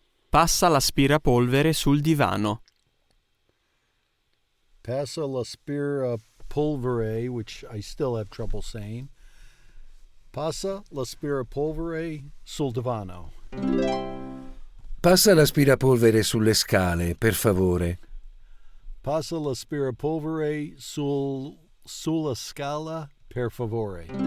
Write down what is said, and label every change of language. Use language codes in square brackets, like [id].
[it] Passa l'aspirapolvere sul divano. Passa l'aspirapolvere, [en] which I still have trouble saying. [it] Passa l'aspirapolvere sul divano. Passa l'aspirapolvere sulle scale, per favore. Passa l'aspirapolvere sulla scala, per favore.